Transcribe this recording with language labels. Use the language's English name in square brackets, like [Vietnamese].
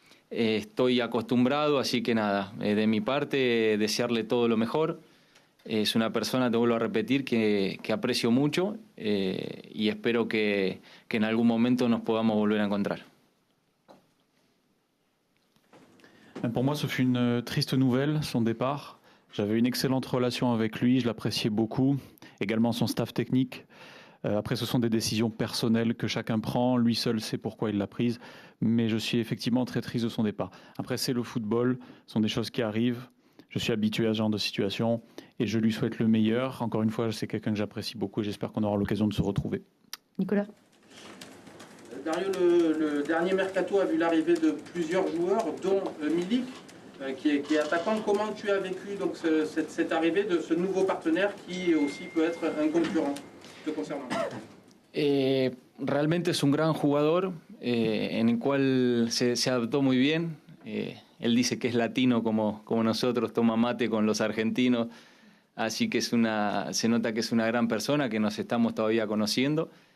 [Spanish] Estoy acostumbrado, así que nada, de mi parte desearle todo lo mejor. Es una persona, te vuelvo a repetir, que aprecio mucho y espero que en algún momento nos podamos volver a encontrar. [French] Pour moi, ce fut une triste nouvelle, son départ. J'avais une excellente relation avec lui, je l'appréciais beaucoup, également son staff technique. Après, ce sont des décisions personnelles que chacun prend, lui seul sait pourquoi il l'a prise, mais je suis effectivement très triste de son départ. Après, c'est le football, ce sont des choses qui arrivent, je suis habitué à ce genre de situation et je lui souhaite le meilleur. Encore une fois, c'est quelqu'un que j'apprécie beaucoup et j'espère qu'on aura l'occasion de se retrouver. Nicolas? Dario, le dernier mercato a vu l'arrivée de plusieurs joueurs, dont Milik, qui est attaquant. Comment tu as vécu donc, cette arrivée de ce nouveau partenaire qui aussi peut être un concurrent te concernant? [Spanish] Realmente es un gran jugador en el cual se adaptó muy bien. Él dice que es latino como nosotros, toma mate con los argentinos, así que se nota que es una gran persona, que nos estamos todavía conociendo.